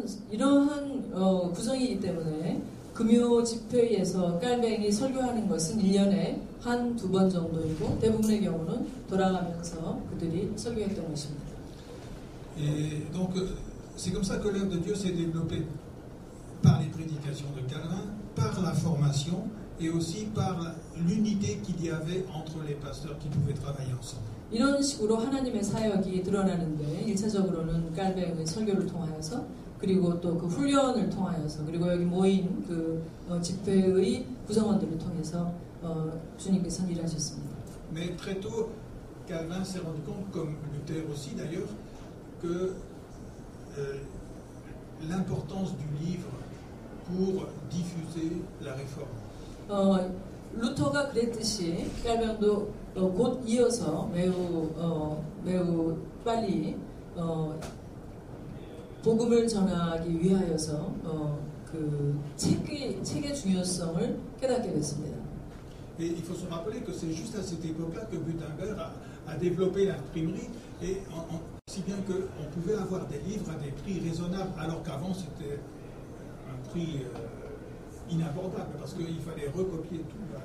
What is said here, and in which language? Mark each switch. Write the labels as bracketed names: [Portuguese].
[Korean] 이러한 구성이기 때문에 금요 집회에서 깔뱅이 설교하는 것은 1년에 한 2번 정도이고 대부분의 경우는 돌아가면서 그들이 설교했던 것입니다. [French] Et donc c'est comme ça que l'œuvre de Dieu s'est développée par les prédications de Calvin, par la formation et aussi par l'unité qu'il y avait entre les pasteurs qui pouvaient travailler ensemble. [Korean] 이런 식으로 하나님의 사역이 드러나는데 1차적으로는 깔뱅의 설교를 통하여서 그리고 또 그 훈련을 통하여서 그리고 여기 모인 집회의 구성원들을 통해서 주님께서 일하셨습니다. [French] Mais très tôt, Calvin s'est rendu compte, comme Luther aussi d'ailleurs, que l'importance du livre pour diffuser la réforme. [Korean] 루터가 그랬듯이 깔뱅도 곧 이어서 매우 빨리 복음을 전하기 위하여서 그 책의 중요성을 깨닫게 됐습니다. [French] Et il faut se rappeler que c'est juste à cette époque-là que Gutenberg a développé l'imprimerie, et si bien qu'on pouvait avoir des livres à des prix raisonnables, alors qu'avant c'était un prix inabordable, parce qu'il fallait recopier tout.